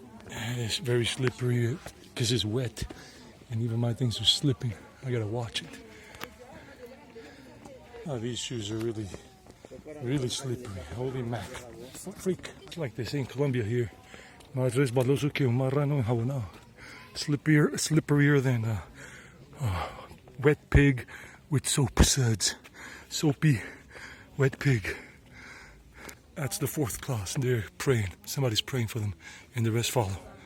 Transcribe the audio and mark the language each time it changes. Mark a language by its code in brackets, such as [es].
[en] And it's very slippery because it's wet. And even my things are slipping. I gotta watch it. Oh, these shoes are really slippery. Holy mac. Freak. Like they say in Colombia here. [es] Más resbaloso que un marrano enjabonado. [en] Slipperier than a wet pig with soap suds. Soapy wet pig. That's the fourth class. And they're praying. Somebody's praying for them. And the rest follow.